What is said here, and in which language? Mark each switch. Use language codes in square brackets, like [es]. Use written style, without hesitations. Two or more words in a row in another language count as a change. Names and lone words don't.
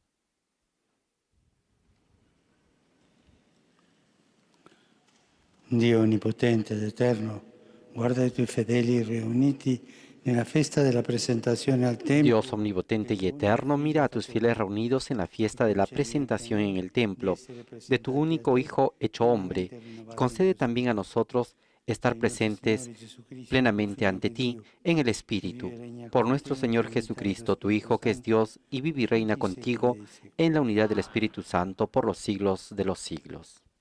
[it] Dio onnipotente ed eterno, guarda i tuoi fedeli riuniti nella festa della presentazione al tempio. [es] Dios omnipotente y eterno, mira a tus fieles reunidos en la fiesta de la presentación en el templo de tu único Hijo hecho hombre, y concede también a nosotros estar presentes plenamente ante ti en el Espíritu, por nuestro Señor Jesucristo, tu Hijo, que es Dios y vive y reina contigo en la unidad del Espíritu Santo por los siglos de los siglos.